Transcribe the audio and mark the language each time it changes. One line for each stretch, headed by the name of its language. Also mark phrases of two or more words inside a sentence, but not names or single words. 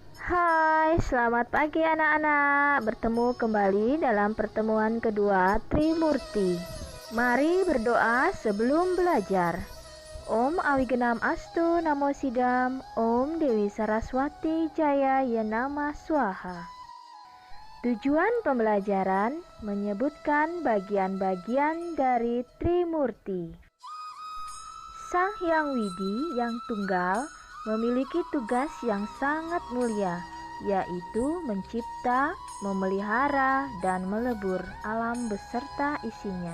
Indonesian: Hai, selamat pagi anak-anak. Bertemu kembali dalam pertemuan kedua Trimurti. Mari berdoa sebelum belajar.
Sanskrit: ॐ अविघ्नम् अस्तु नमो सिद्धम्, ॐ देवी सरस्वती जय येनम स्वाहा.
Indonesian: Tujuan pembelajaran menyebutkan bagian-bagian dari Trimurti. Sang Hyang Widi yang tunggal memiliki tugas yang sangat mulia, yaitu mencipta, memelihara, dan melebur alam beserta isinya.